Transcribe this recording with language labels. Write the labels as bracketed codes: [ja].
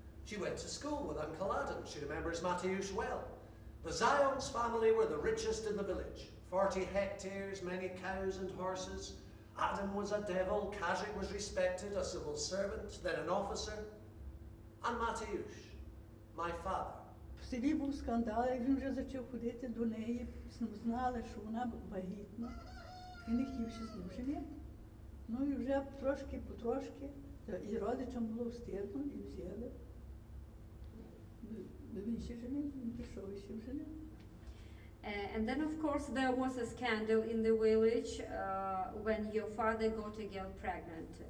[en] She went to school with Uncle Adam. She remembers Mateusz well. The Zions family were the richest in the village. 40 hectares, many cows and horses. Adam was a devil, Kazik was respected, a civil servant, then an officer. And Mateusz, my father. [uk] В селі був скандал, як він вже почав ходити до неї, знали, що вона вагітна, і не хотів ще з ним женити. Ну і вже потрошки, і родичам було встидно, і взяли. Він ще женив, він пішов і ще женив. [en] And then, of course, there was a scandal in the village when your father got a girl pregnant.